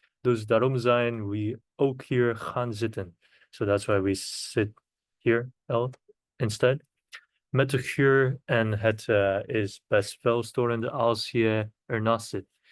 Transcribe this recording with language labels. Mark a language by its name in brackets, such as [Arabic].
[Dutch] Dus daarom zijn we ook hier gaan zitten. [English] So that's why we sit here instead. [Dutch] Met de geur en het is best wel storend als je ernaast zit.